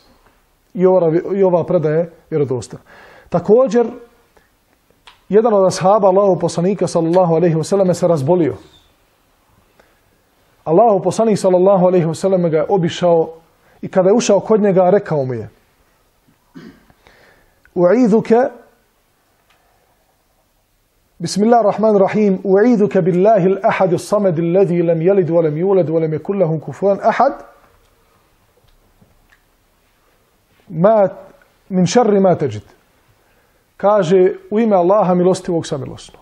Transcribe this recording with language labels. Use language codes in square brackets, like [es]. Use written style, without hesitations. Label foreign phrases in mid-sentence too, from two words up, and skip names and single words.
[bs] I ova predaje vjerodostojna. Također, jedan od ashaba Allahov poslanika [ar] صلى الله عليه وسلم [bs] se razbolio. Allahov poslanik [ar] صلى الله عليه وسلم [bs] ga je obišao i kada je ušao kod njega rekao mu je: [ar] أعيذك بسم الله الرحمن الرحيم أعيذك بالله الأحد الصمد الذي لم يلد ولم يولد ولم يكن له كفوا أحد. من شر ما تجد. [bs] Kaže u ime Allaha milostivog samilosnog.